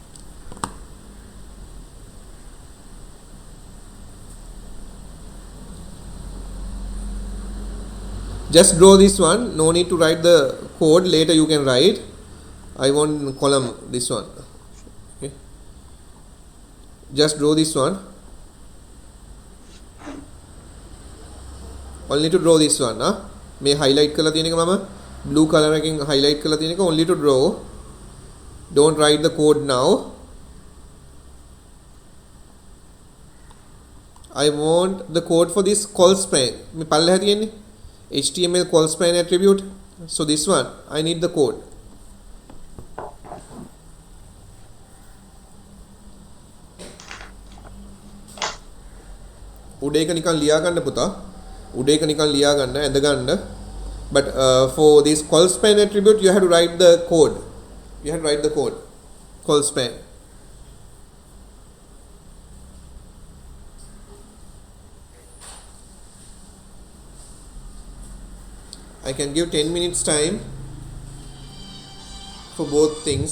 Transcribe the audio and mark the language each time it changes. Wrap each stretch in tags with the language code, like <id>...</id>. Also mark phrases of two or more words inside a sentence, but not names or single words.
<en>Just draw this one. No need to write the code. Later you can write. I want column this one. Okay. Just draw this one. Only to draw this one. May highlight color</en> <si>තියෙන එක මම</si> <en>blue color එකකින් highlight</en> <si>කරලා තියෙන එක</si> <en>only to draw. Don't write the code now. I want the code for this call span.</en> <si>මේ පල්ලෙහා තියෙන්නේ</si> <en>HTML call span attribute. So this one I need the code.</en> <si>උඩ එක නිකන් ලියා ගන්න පුතා. උඩ එක නිකන් ලියා ගන්න ඇඳ ගන්න.</si> <en>But for this call span attribute you have to write the code. You have to write the code. Call span. I can give 10 minutes time for both things.</en>